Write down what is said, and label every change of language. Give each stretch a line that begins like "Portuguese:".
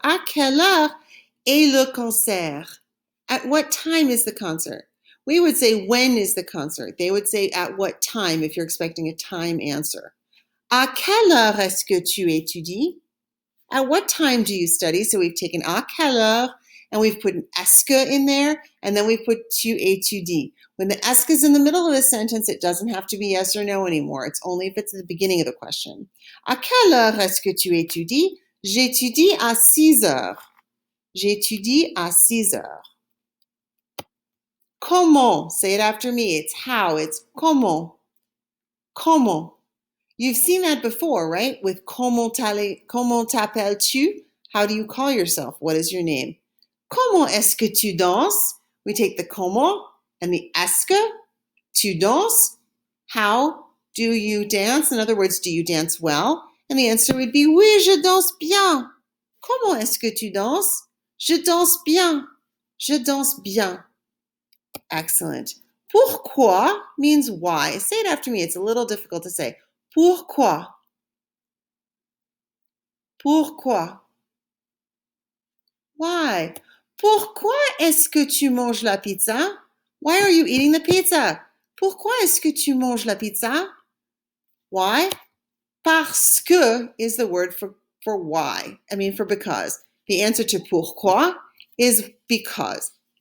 French: À quelle heure est le concert?
English: At what time is the concert? We would say when is the concert. They would say at what time if you're expecting a time answer.
French: À quelle heure est-ce que tu étudies?
English: At what time do you study? So we've taken à quelle heure and we've put an est-ce que in there, and then we put tu étudies. When the est-ce que is in the middle of a sentence, it doesn't have to be yes or no anymore. It's only if it's at the beginning of the question.
French: À quelle heure est-ce que tu étudies? J'étudie à 6 heures. J'étudie à 6 heures. Comment?
English: Say it after me. It's how. It's
French: comment. Comment.
English: You've seen that before, right? With comment t'appelles-tu? How do you call yourself? What is your name?
French: Comment est-ce que tu danses?
English: We take the comment and the est-ce que.
French: Tu danses?
English: How do you dance? In other words, do you dance well? And the answer would be
French: oui, je danse bien. Comment est-ce que tu danses? Je danse bien. Je danse bien. Excellent.
English: Pourquoi means why. Say it after me. It's a little difficult to say.
French: Pourquoi? Pourquoi? Why? Pourquoi est-ce que tu manges la pizza?
English: Why are you eating the pizza?
French: Pourquoi est-ce que tu manges la pizza?
English: Why? Parce que is the word for why. For because. The answer to pourquoi is because.